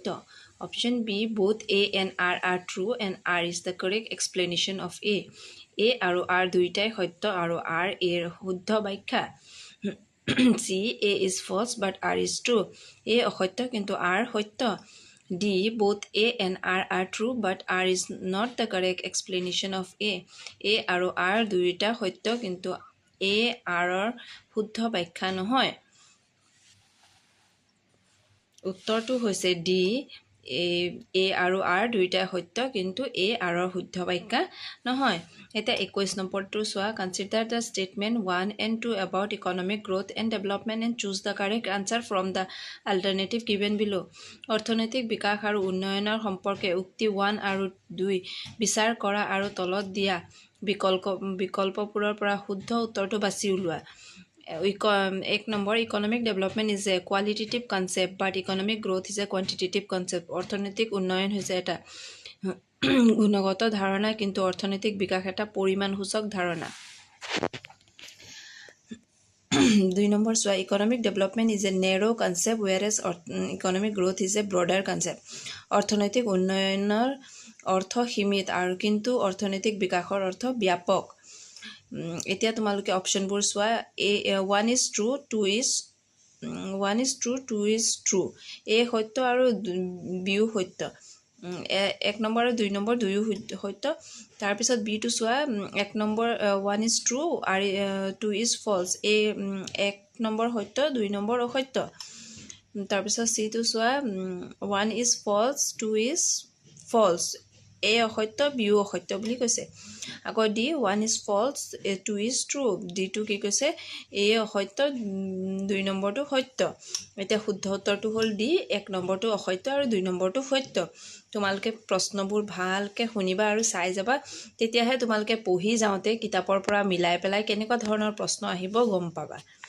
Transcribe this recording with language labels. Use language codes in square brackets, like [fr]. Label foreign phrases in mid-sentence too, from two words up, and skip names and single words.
[en] option B both A and R true and R is the correct explanation of A. [as] এ আৰু আৰ দুয়োটাই সত্য আৰু আৰ এৰ শুদ্ধ ব্যাখ্যা। [en] C A is false but R is true. [as] এ অসত্য কিন্তু আৰ সত্য। [en] ডি both A and R are true but R is not the correct explanation of A. [as] A আৰু R দুয়োটা সত্য কিন্তু A R ৰ শুদ্ধ ব্যাখ্যা নহয়। উত্তৰটো হৈছে ডি এ আৰু আৰ দুয়োটাই সত্য কিন্তু এ আৰ ৰ শুদ্ধ ব্যাখ্যা নহয়। এতিয়া 21 নম্বৰটো চোৱা [en] consider the statement 1 and 2 about economic growth and development and choose the correct answer from the alternative given below. [as] অৰ্থনৈতিক বিকাশ আৰু উন্নয়নৰ সম্পৰ্কে উক্তি 1 আৰু 2 বিচাৰ কৰা আৰু তলত দিয়া বিকল্পবোৰৰ পৰা শুদ্ধ উত্তৰটো বাছি উলিওৱা। [en] 1 নম্বৰ economic development is a qualitative concept but economic growth is a quantitative concept. [as] অৰ্থনৈতিক উন্নয়ন হৈছে এটা গুণগত ধাৰণা কিন্তু অৰ্থনৈতিক বিকাশ এটা পৰিমাণসূচক ধাৰণা। 2 নম্বৰ চোৱা [en] economic development is a narrow concept whereas economic growth is a broader concept. [as] অৰ্থনৈতিক উন্নয়নৰ অৰ্থ সীমিত আৰু কিন্তু অৰ্থনৈতিক বিকাশৰ অৰ্থ ব্যাপক। এতিয়া তোমালোকে অপশ্যনবোৰ চোৱা। এ [en] 1 is true 2 is true। [as] এ সত্য আৰু বিও সত্য। 1 নম্বৰ আৰু 2 নম্বৰ দুয়ো সত্য। তাৰপিছত বিটো চোৱা 1 নম্বৰ [en] 1 is true [as] আৰু [en] 2 is false। [as] 1 নম্বৰ সত্য 2 নম্বৰ অসত্য। তাৰপিছত চিটো চোৱা [en] 1 is false 2 is false। [as] এ অসত্য বিও অসত্য বুলি কৈছে। আকৌ ডি [en] 1 is false 2 is true। [as] ডিটো কি কৈছে? এ অসত্য 2 নম্বৰটো সত্য। এতিয়া শুদ্ধ উত্তৰটো হ'ল ডি 1 নম্বৰটো অসত্য আৰু 2 নম্বৰটো সত্য। তোমালোকে প্ৰশ্নবোৰ ভালকৈ শুনিবা আৰু চাই যাবা, তেতিয়াহে তোমালোকে পঢ়ি যাওঁতে কিতাপৰ পৰা মিলাই পেলাই কেনেকুৱা ধৰণৰ প্ৰশ্ন আহিব গম পাবা।